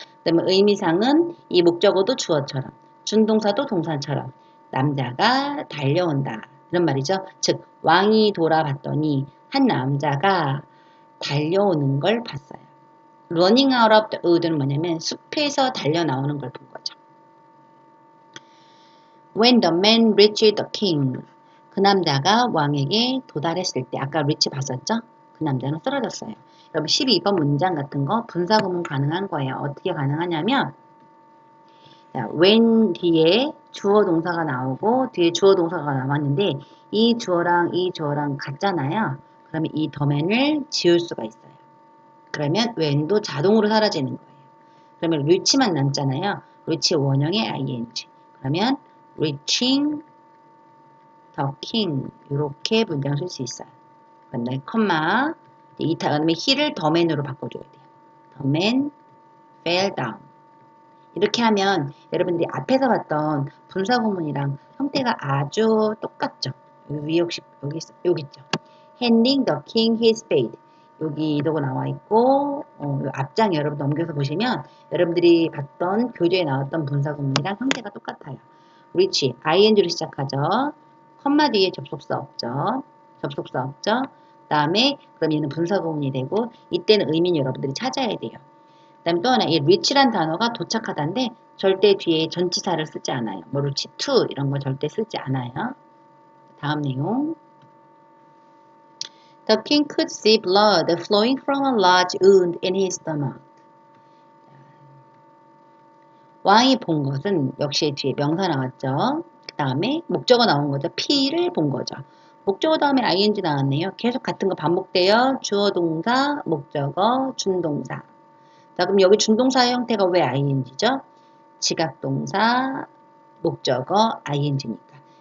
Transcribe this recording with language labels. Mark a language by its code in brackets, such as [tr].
[ko] 그다음에 의미상은 이 목적어도 주어처럼 준동사도 동사처럼 남자가 달려온다. 이런 말이죠. 즉 왕이 돌아봤더니 한 남자가 달려오는 걸 봤어요. [en] Running out of the wood [ko] 는 뭐냐면 숲에서 달려 나오는 걸 본 거죠. [en] When the man reached the king. [ko] 그 남자가 왕에게 도달했을 때 아까 reach 봤었죠? 그 남자는 쓰러졌어요. 여러분 12번 문장 같은 거 분사구문 가능한 거예요. 어떻게 가능하냐면 자, when 뒤에 주어 동사가 나오고 뒤에 주어 동사가 나왔는데 이 주어랑 같잖아요. 그러면 이 더맨을 지울 수가 있어요. 그러면 when도 자동으로 사라지는 거예요. 그러면 reach만 남잖아요. reach 원형의 ing. 그러면 [en] reaching the king [ko] 이렇게 문장 쓸 수 있어요. 그다음에 컴마 이 다음에 he를 더맨으로 바꿔줘야 돼요. [en] The man fell down. [ko] 이렇게 하면 여러분들이 앞에서 봤던 분사구문이랑 형태가 아주 똑같죠. 여기 혹시 여기 있죠. [en] Handing the king his spade. [ko] 여기도 나와 있고 앞장 여러분 넘겨서 보시면 여러분들이 봤던 교재에 나왔던 분사구문이랑 형태가 똑같아요. reach ing로 시작하죠. 컴마 뒤에 접속사 없죠. 그 다음에 그럼 얘는 분사구문이 되고 이때는 의미는 여러분들이 찾아야 돼요. 그 다음에 또 하나 이 reach란 단어가 도착하다인데 절대 뒤에 전치사를 쓰지 않아요. 뭐 reach to 이런 거 절대 쓰지 않아요. 다음 내용. [en] The king could see blood flowing from a large wound in his stomach. [ko] 왕이 본 것은 역시 뒤에 명사 나왔죠. 그 다음에 목적어 나온 거죠. 피를 본 거죠. 목적어 다음에 ing 나왔네요. 계속 같은 거 반복돼요. 주어 동사, 목적어, 준동사. 자, 그럼 여기 준동사의 형태가 왜 ing죠? 지각동사, 목적어, ing니까.